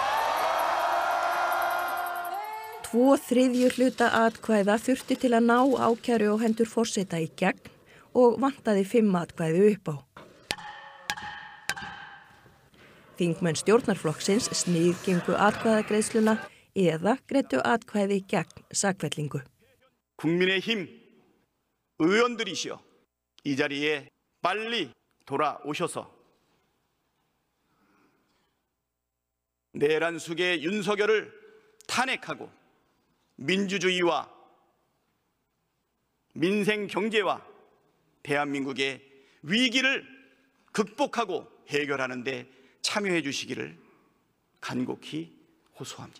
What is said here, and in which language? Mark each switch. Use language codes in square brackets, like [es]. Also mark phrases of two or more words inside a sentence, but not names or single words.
[is] 2/3 hluta atkvæða þurfti til að ná ákæru á hendur forseta í gegn og vantaði 5 atkvæði upp á. Þingmenn stjórnarflokksins sniðgengu atkvæðagreiðsluna eða greiddu atkvæði gegn sakfellingu. [ko] 국민의힘 의원들이시여 이 자리에 빨리 돌아오셔서 내란 숙의 윤석열을 탄핵하고 민주주의와 민생 경제와 대한민국의 위기를 극복하고 해결하는 데 참여해 주시기를 간곡히 호소합니다.